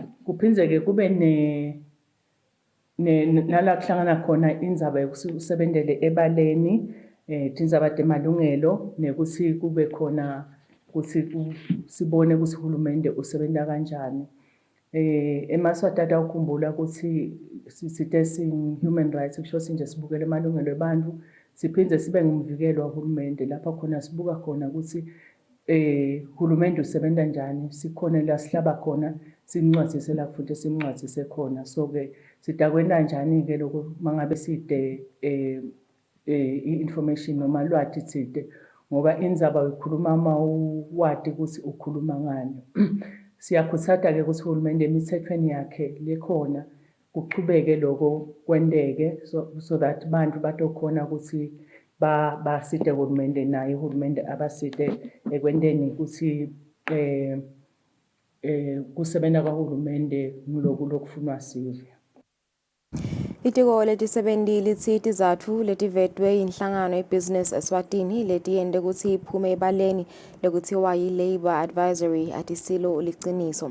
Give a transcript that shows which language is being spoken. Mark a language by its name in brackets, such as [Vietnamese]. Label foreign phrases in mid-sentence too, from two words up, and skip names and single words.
[Swati] Kuphindze kube nala kuhlangana khona indzaba yokusebentele ebaleni tindzaba temalungelo nekuthi kube khona ukuthi sibone ukuthi uhulumende usebenta kanjani. Emaswati atawukhumbula ukuthi sithe [English] human rights [Swati] kusho sinje sibukele amalungelo ebantu siphindze sibe ngumvikelo wahulumende lapha khona sibuka khona ukuthi hulumende usebenta njani sikhona la sihlaba khona simncwadzise la futhi simncwadzise khona. So ke sitakwenda njani ke lokho mangabe [English] side information [Swati] noma lwati tsite ngoba indzaba uyikhuluma mawati ukuthi ukhuluma ngani. Siyakhutsata ke ukuthi uhulumende emitsetfweni yakhe lekhona kuchubeke lokho kwendeke [English] so that [Swati] bantu batokhona ukuthi basite uhulumende naye uhulumende abasite ekwenteni ukuthi kusebenta kwahulumende lokhu lokufunwa sive. Litiko letisebenti litsi tizatfu letivetwe inhlangano yebusiness Eswatini letiyente kutsi iphume ebaleni lekuthiwa yi-Labour Advisory atisilo liciniso.